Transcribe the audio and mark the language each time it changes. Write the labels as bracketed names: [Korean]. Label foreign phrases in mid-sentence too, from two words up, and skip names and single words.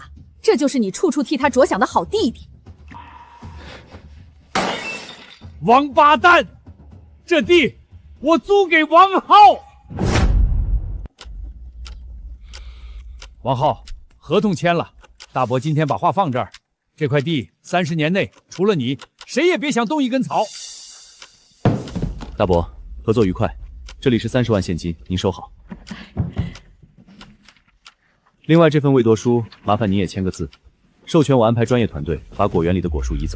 [Chinese] 這就是你處處替他着想的好弟弟。王八蛋，這地我租給王浩。王浩，合同簽了，大伯今天把話放這兒，這塊地30年內除了你，誰也別想動一根草。大伯，合作愉快，這裡是30萬現金，您收好。另外這份委託書，麻煩你也簽個字，授權我安排專業團隊把果園裡的果樹移走。